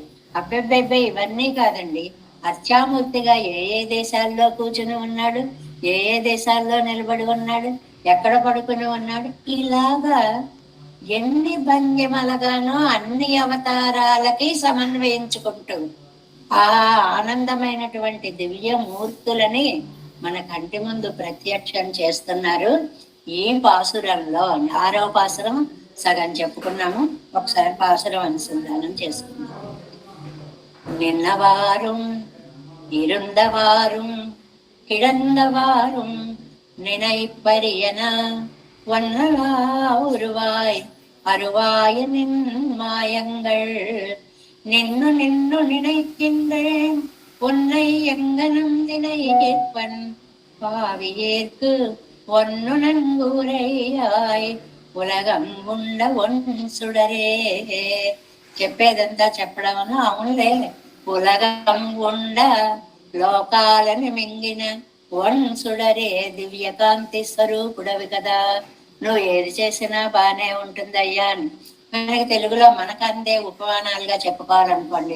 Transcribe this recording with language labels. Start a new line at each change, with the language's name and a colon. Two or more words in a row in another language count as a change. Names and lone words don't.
Telugu: అబ్బెబ్బెబ్బే ఇవన్నీ కాదండి, అర్చామూర్తిగా ఏ ఏ దేశాల్లో కూర్చుని ఉన్నాడు, ఏ ఏ దేశాల్లో నిలబడి ఉన్నాడు, ఎక్కడ పడుకుని ఉన్నాడు, ఇలాగా ఎన్ని భంగిమలుగానో అన్ని అవతారాలకి సమన్వయించుకుంటూ ఆ ఆనందమైనటువంటి దివ్య మూర్తులని మన కంటి ముందు ప్రత్యక్షం చేస్తున్నారు. ఈ పాసురంలో 6వ పాసురం సగం చెప్పుకున్నాము, ఒకసారి పాసురం అనుసంధానం చేసుకున్నాము.
Tamil: நின்னவாறும் இருந்தவாறும் கிடந்தவாறும் நினைப்பரியன வண்ணலா உருவாய் அருவாய நின் மாயங்கள் நின்னு நின்னு நினைக்கின்றேன் உன்னை எங்கனும் நினைப்பன் பாவியேற்கு ஒன்னு நன்கூரையாய் உலகம் உண்ட ஒன் சுடரே.
Telugu: చెప్పేదంతా చెప్పడం అవునులే,
Tamil: உலகம் உண்ட
Telugu: లోకాలను మింగిన వంశుడరే దివ్యకాంతి స్వరూపుడవి కదా, నువ్వు ఏది చేసినా బానే ఉంటుందయ్యా అని మనకి తెలుగులో మనకు అందే ఉపమానాలుగా చెప్పుకోవాలనుకోండి.